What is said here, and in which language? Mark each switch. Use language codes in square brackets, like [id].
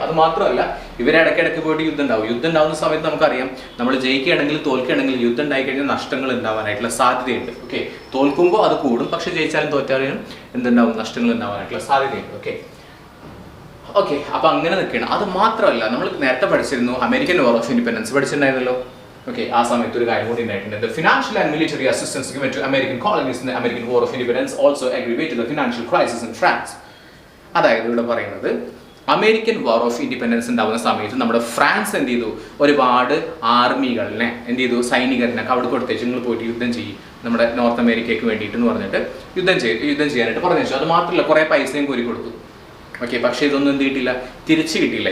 [ml] അത് മാത്രമല്ല, ഇവരെ ഇടയ്ക്കിടയ്ക്ക് പോയിട്ട് യുദ്ധം ഉണ്ടാവുന്ന സമയത്ത് നമുക്കറിയാം, നമ്മൾ ജയിക്കുകയാണെങ്കിൽ തോൽക്കുകയാണെങ്കിൽ യുദ്ധം ഉണ്ടായി കഴിഞ്ഞാൽ നഷ്ടങ്ങൾ ഉണ്ടാവാനായിട്ടുള്ള സാധ്യതയുണ്ട്. ഓക്കെ, തോൽക്കുമ്പോൾ അത് കൂടും, പക്ഷെ ജയിച്ചാലും തോറ്റാലും എന്തുണ്ടാവും? നഷ്ടങ്ങൾ ഉണ്ടാവാനായിട്ടുള്ള സാധ്യതയുണ്ട്. ഓക്കെ, അപ്പൊ അങ്ങനെ നിൽക്കുകയാണ്. അത് മാത്രമല്ല, നമ്മൾ നേരത്തെ പഠിച്ചിരുന്നു American war of independence പഠിച്ചിട്ടുണ്ടായിരുന്നല്ലോ. Okay, ആ സമയത്ത് ഒരു കാര്യം കൂടി ഉണ്ടായിട്ടുണ്ട്. [en] The financial and military assistance given to American colonies in the American War of Independence also aggravated the financial crisis in France. [ml] അതായത് ഇവിടെ പറയുന്നത്, അമേരിക്കൻ വാർ ഓഫ് ഇൻഡിപെൻഡൻസ് ഉണ്ടാവുന്ന സമയത്ത് നമ്മുടെ ഫ്രാൻസ് എന്ത് ചെയ്തു? ഒരുപാട് ആർമികളിനെ എന്ത് ചെയ്തു? സൈനികരനൊക്കെ അവിടെ കൊടുത്തേച്ച് നിങ്ങൾ പോയിട്ട് യുദ്ധം ചെയ്യും നമ്മുടെ നോർത്ത് അമേരിക്കയ്ക്ക് വേണ്ടിയിട്ട് എന്ന് പറഞ്ഞിട്ട് യുദ്ധം ചെയ്യാനായിട്ട് പറഞ്ഞു. അത് മാത്രമല്ല, കുറേ പൈസയും കോരി കൊടുത്തു. ഓക്കെ, പക്ഷേ ഇതൊന്നും എന്ത് കിട്ടിയില്ല? തിരിച്ചു കിട്ടിയില്ല.